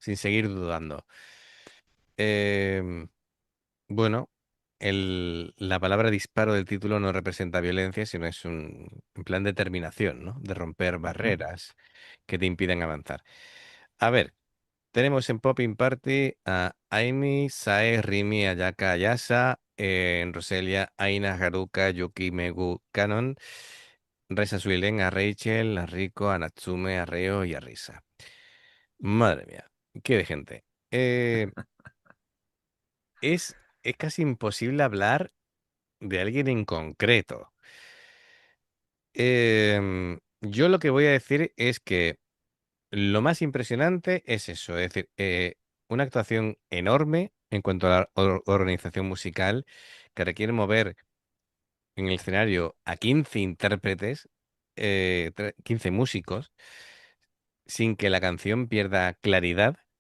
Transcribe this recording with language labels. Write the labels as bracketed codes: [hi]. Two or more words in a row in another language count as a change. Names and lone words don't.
[es] Sin seguir dudando. Em, bueno, la palabra disparo del título no representa violencia, sino es un plan de determinación, ¿no? De romper Ujú. barreras que te impiden avanzar. A ver, tenemos en Popping Party a Aimi, Sae, Rimi, Ayaka, Ayasa, en Roselia, Aina, Haruka, Yuki, Megu, Kanon, Reza Suilen, a Rachel, a Rico, a Natsume, a Reo y a Risa. Madre mía, qué de gente. Eh, es casi imposible hablar de alguien en concreto. Yo lo que voy a decir es que lo más impresionante es eso, es decir, una actuación enorme en cuanto a la organización musical que requiere mover en el escenario a 15 intérpretes, 15 músicos, sin que la canción pierda claridad.